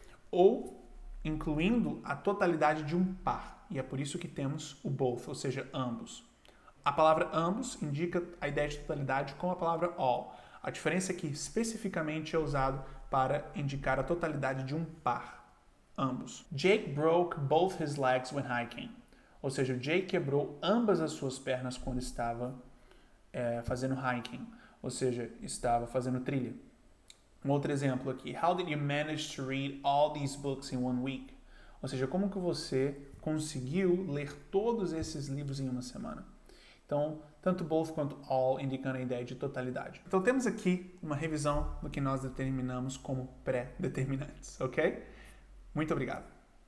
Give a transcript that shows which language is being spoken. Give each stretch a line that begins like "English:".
Portuguese: Ou incluindo a totalidade de um par. E é por isso que temos o both, ou seja, ambos. A palavra ambos indica a ideia de totalidade com a palavra all. A diferença é que especificamente é usado para indicar a totalidade de um par. Ambos.
English: Jake broke both his legs when hiking.
Portuguese: Ou seja, o Jake quebrou ambas as suas pernas quando estava fazendo hiking. Ou seja, estava fazendo trilha. Um outro exemplo aqui.
English: How did you manage to read all these books in one week?
Portuguese: Ou seja, como que você conseguiu ler todos esses livros em uma semana? Então, tanto both quanto all indicando a ideia de totalidade. Então, temos aqui uma revisão do que nós determinamos como pré-determinantes, ok? Muito obrigado.